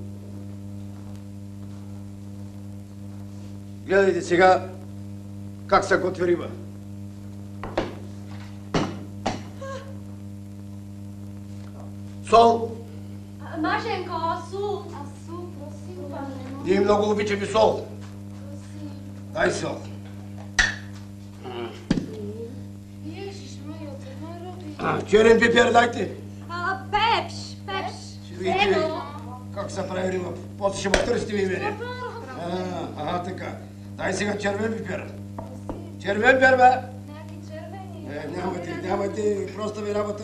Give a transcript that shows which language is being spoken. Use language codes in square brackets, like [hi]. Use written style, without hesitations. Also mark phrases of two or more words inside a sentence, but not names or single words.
[bg] Гледайте сега как се готви риба. Сол! Машенко, сол! Сол, [cs] prosím, pane. [bg] Ние много обичаме сол. Дай сол. [cs] Ježiš, Majo, to narobi. [bg] Черен пипер дайте. Пепш. Ще видите как се прави риба. После ще ме търсите ви мене. Ага, така. Дай сега червен пипер. Червен пипер, бе. Нямате, просто ви работа.